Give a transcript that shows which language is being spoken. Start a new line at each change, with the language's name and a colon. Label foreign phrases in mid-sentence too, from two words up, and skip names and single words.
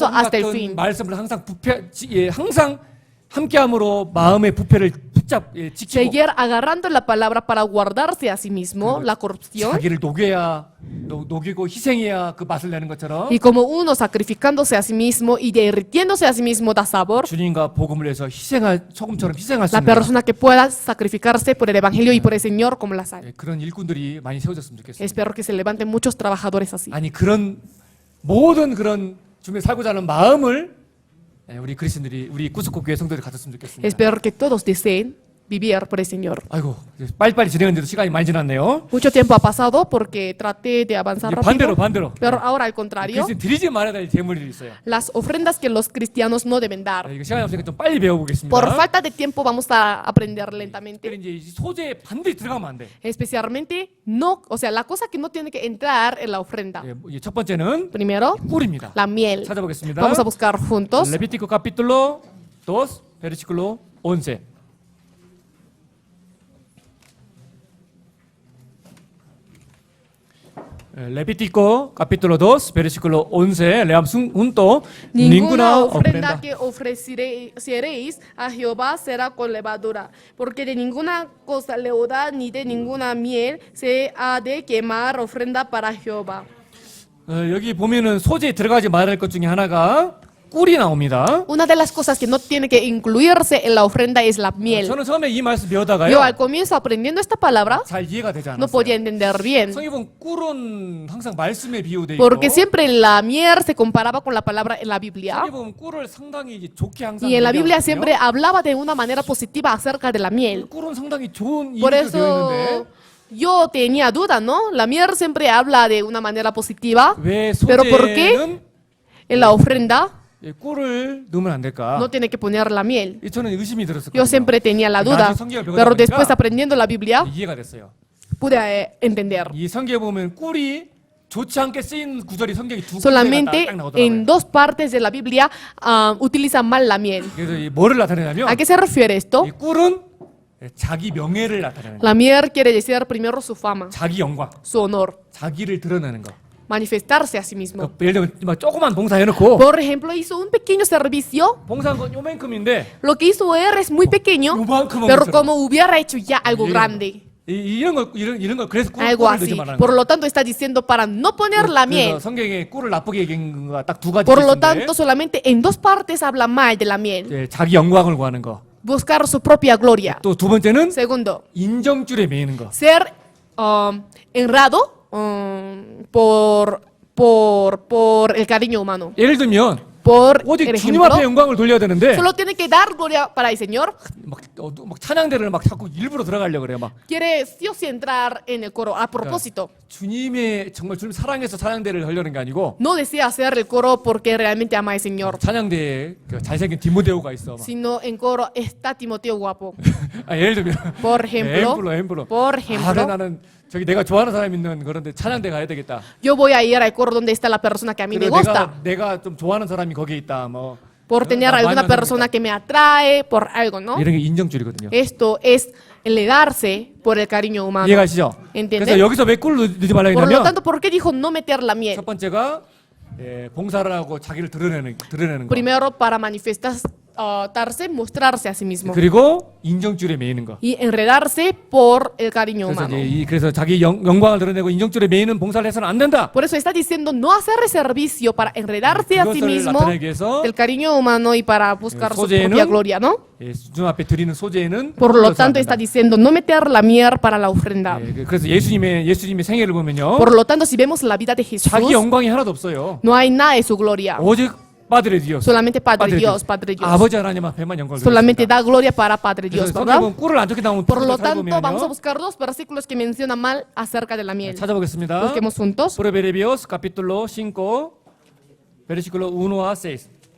Korean: 소금
Spanish: hasta el
Korean: 같은
Spanish: fin.
Korean: 말씀을 항상 항상 함께함으로 마음의 부패를 지키고
Spanish: Seguir agarrando la palabra para guardarse a sí mismo la corrupción.
Korean: 자기를 녹이고 희생해야 그 맛을 내는 것처럼
Spanish: Y como uno sacrificándose a sí mismo y derritiéndose a sí mismo da sabor,
Korean: 주님과 복음을 위해서 소금처럼 희생할 수
Spanish: la
Korean: 있는
Spanish: persona que pueda sacrificarse por el Evangelio y por el Señor como la sal.
Korean: 그런 일꾼들이 많이 세워졌으면 좋겠습니다.
Spanish: Espero que se levanten muchos trabajadores así.
Korean: 아니 그런 모든 그런 주님을 살고자 하는 마음을 우리 그리스도인들이 우리 구스코 교회 성도들이 가졌으면 좋겠습니다.
Spanish: Espero que todos deseen vivir por el Señor.
Korean: 아이고 빨리빨리 진행했는데도 시간이 많이 지났네요.
Spanish: Mucho tiempo ha pasado porque traté de avanzar rápido.
Korean: 반대로.
Spanish: Pero ahora al contrario,
Korean: 그리스도인 드리지 말아야 될 재물이 있어요.
Spanish: las ofrendas que los cristianos no deben dar.
Korean: 이거 시간이 없으니까 좀 빨리 배워보겠습니다.
Spanish: Por falta de tiempo vamos a aprender lentamente.
Korean: 이제 이 소재에 반드시 들어가면 안 돼.
Spanish: Especialmente no, o sea, la cosa que no tiene que entrar en la ofrenda.
Korean: 첫 번째는
Spanish: Primero,
Korean: 꿀입니다.
Spanish: la miel.
Korean: 찾아보겠습니다.
Spanish: Vamos a buscar juntos. 레비티코 capítulo 2, versículo 11. Levítico capítulo 2, versículo 11. Leamos junto. Ninguna ofrenda que ofreceréis a Jehová será con levadura, porque de ninguna cosa leuda ni de ninguna miel se ha de quemar ofrenda para Jehová.
Korean: 여기 보면은 소재에 들어가지 말아야 할 것 중에 하나가 꿀이 나옵니다.
Spanish: Una de las cosas que no tiene que incluirse en la ofrenda es la miel.
Korean: 저는 처음에 이 말씀 배우다가요.
Spanish: Yo al comienzo aprendiendo esta palabra
Korean: 잘 이해가 되지
Spanish: no podía
Korean: 않았어요.
Spanish: entender bien,
Korean: 성경 보면 꿀은 항상 말씀에 비유돼 있고
Spanish: porque siempre la miel se comparaba con la palabra en la Biblia.
Korean: 성경 보면 꿀을 상당히 좋게 항상
Spanish: Y en la Biblia
Korean: 얘기하거든요.
Spanish: siempre hablaba de una manera positiva acerca de la miel.
Korean: 꿀은 상당히 좋은
Spanish: Por
Korean: 이미지가 되어
Spanish: eso
Korean: 있는데
Spanish: yo tenía duda, ¿no? La miel siempre habla de una manera positiva,
Korean: 왜
Spanish: pero ¿por qué
Korean: 소재는
Spanish: en la ofrenda
Korean: 꿀을 넣으면 안 될까?
Spanish: no tiene que poner la miel?
Korean: 저는 의심이 들었었거든요.
Spanish: Yo siempre tenía la duda, pero después aprendiendo la Biblia
Korean: 이해가 됐어요.
Spanish: pude entender.
Korean: 이 성경에 보면 꿀이 좋지 않게 쓰인 구절이 성경이 두 군데가
Spanish: Solamente
Korean: 딱
Spanish: en
Korean: 나오더라고요.
Spanish: dos partes de la Biblia utilizan mal la miel.
Korean: 그래서 이 뭐를 나타내냐면
Spanish: ¿A qué se refiere esto?
Korean: 이 꿀은 자기 명예를 나타내는 거예요.
Spanish: La miel quiere decir primero su fama,
Korean: 자기 영광,
Spanish: su honor,
Korean: 자기를 드러내는 거.
Spanish: manifestarse a sí mismo.
Korean: 예를 들면 막 조그만 봉사해놓고
Spanish: Por ejemplo, hizo un pequeño servicio.
Korean: 봉사한 건 요만큼인데
Spanish: Lo que hizo él es muy pequeño,
Korean: 요만큼은
Spanish: pero
Korean: 것처럼.
Spanish: como hubiera hecho ya algo
Korean: 예.
Spanish: grande,
Korean: 이런 걸 그래서
Spanish: algo
Korean: 꿀을 넣지
Spanish: así.
Korean: 말라는
Spanish: Por
Korean: 거예요.
Spanish: lo tanto, está diciendo para no poner la
Korean: 그래서
Spanish: miel.
Korean: 성경에 꿀을 나쁘게 얘기한 거가 딱 두 가지
Spanish: Por lo
Korean: 있는데
Spanish: tanto, solamente en dos partes habla mal de la miel.
Korean: 자기 영광을 구하는 거.
Spanish: Buscar su propia gloria.
Korean: 또 두 번째는
Spanish: Segundo,
Korean: 인정줄에 매이는 거.
Spanish: ser honrado por el cariño humano.
Korean: 예를 들면
Spanish: Por
Korean: 어디
Spanish: el
Korean: 주님 앞에
Spanish: ejemplo,
Korean: 영광을 돌려야 되는데
Spanish: solo tiene que dar gloria para el Señor.
Korean: 막 찬양대를 막 자꾸 일부러 들어가려고 그래요. 막
Spanish: Quiere sí o sí entrar en el coro a propósito.
Korean: 주님의 정말 주님 사랑해서 찬양대를 하려는 게 아니고
Spanish: No desea hacer el coro porque realmente ama al Señor,
Korean: 찬양대에 그 잘생긴 디모데오가 있어. 막.
Spanish: sino en coro está Timoteo guapo.
Korean: 예를 들면
Spanish: Por ejemplo,
Korean: 엠블로.
Spanish: por
Korean: 그래
Spanish: ejemplo,
Korean: 나는 저기 내가 좋아하는 사람 있는 그런데 찬양대 가야 되겠다.
Spanish: yo voy a ir al coro donde está la persona que a mí me
Korean: 그리고
Spanish: gusta,
Korean: 내가 좀 좋아하는 사람이 거기에 있다. 뭐
Spanish: por tener
Korean: 나
Spanish: alguna
Korean: 마음에
Spanish: persona que me atrae, por algo, ¿no?
Korean: 이런 게 인정줄이거든요.
Spanish: Esto es el darse por el cariño humano.
Korean: 이해가시죠?
Spanish: ¿Entiende?
Korean: 그래서 여기서 왜 꿀을 넣지 말라
Spanish: Por lo
Korean: 했냐면
Spanish: tanto, ¿por qué dijo no meter la miel?
Korean: 첫 번째가 봉사를 하고 자기를 드러내는 거.
Spanish: Primero, para manifestarse, mostrarse a sí mismo.
Korean: 그리고 인정줄에 매이는 거.
Spanish: Y enredarse por el cariño
Korean: 그래서,
Spanish: humano.
Korean: 그래서 자기 영광을 드러내고 인정줄에 매이는 봉사를 해서는 안 된다.
Spanish: Por eso está diciendo no hacer servicio para enredarse a sí
Korean: 그것을
Spanish: mismo
Korean: 나타내기 위해서
Spanish: del cariño humano y para buscar su
Korean: 소재는
Spanish: propia gloria, ¿no?
Korean: 주님 앞에 드리는 소재는
Spanish: Por lo
Korean: 꿀을 넣어서는
Spanish: tanto,
Korean: 안
Spanish: está
Korean: 된다.
Spanish: diciendo no meter la miel para la ofrenda.
Korean: 그래서 예수님의 생애를 보면요.
Spanish: Por lo tanto, si vemos la vida de Jesús,
Korean: 자기 영광이 하나도 없어요.
Spanish: no hay nada de su gloria.
Korean: 오직
Spanish: Padre Dios. Solamente Padre Padre Dios, Padre Dios.
Korean: 아버지 하나님 앞에만 영광을
Spanish: Solamente
Korean: 드리겠습니다.
Spanish: da gloria para Padre Dios,
Korean: 그래서
Spanish: ¿verdad?
Korean: 성경은 꿀을 안 좋게 나오면
Spanish: Por lo
Korean: 잘
Spanish: tanto, vamos a
Korean: 보면요.
Spanish: buscar dos versículos que mencionan mal acerca de la miel.
Korean: 찾아보겠습니다.
Spanish: Busquemos juntos. Proverbios capítulo 5 versículo 1 a 6.